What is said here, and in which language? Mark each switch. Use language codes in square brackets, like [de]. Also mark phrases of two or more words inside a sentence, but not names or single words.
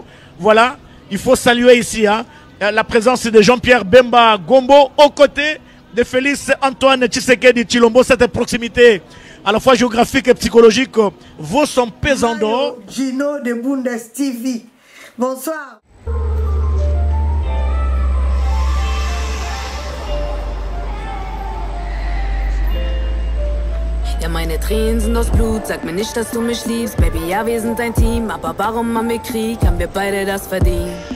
[fr] Voilà, il faut saluer ici la présence de Jean-Pierre Bemba Gombo aux côtés de Félix Antoine Tshisekedi Tshilombo. Cette proximité à la fois géographique et psychologique vaut son pesant d'or. Gino de Bundes TV. Bonsoir. [de] Ja, meine Tränen sind aus Blut, sag mir nicht, dass du mich liebst. Baby, ja, wir sind ein Team, aber warum haben wir Krieg? Haben wir beide das verdient?